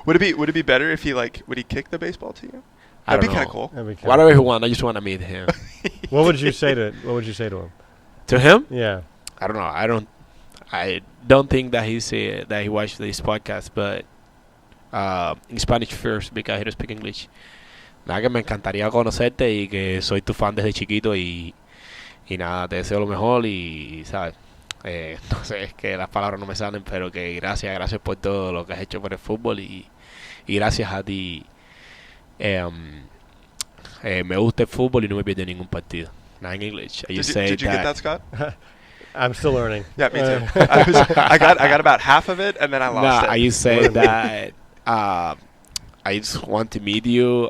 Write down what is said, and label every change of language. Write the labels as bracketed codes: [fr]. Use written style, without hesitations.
[en] Would it be better if would he kick the baseball to you? That'd be kind of cool. Whatever he wants, I just want to meet him. What would you say to him? To him? Yeah. I don't know. I don't think that that he watched this podcast, but in Spanish first because he doesn't speak English. [es] Nada, que me encantaría conocerte y que soy tu fan desde chiquito y nada, te deseo lo mejor y sabes. No sé, es que las palabras no me salen, pero que gracias por todo lo que has hecho por el fútbol y gracias a ti me gusta el fútbol y no me pierdo ningún partido. [en] Not in English. Did you get that, Scott? I'm still learning. Yeah, me too. I got about half of it, and then I lost it. I just say that I just want to meet you.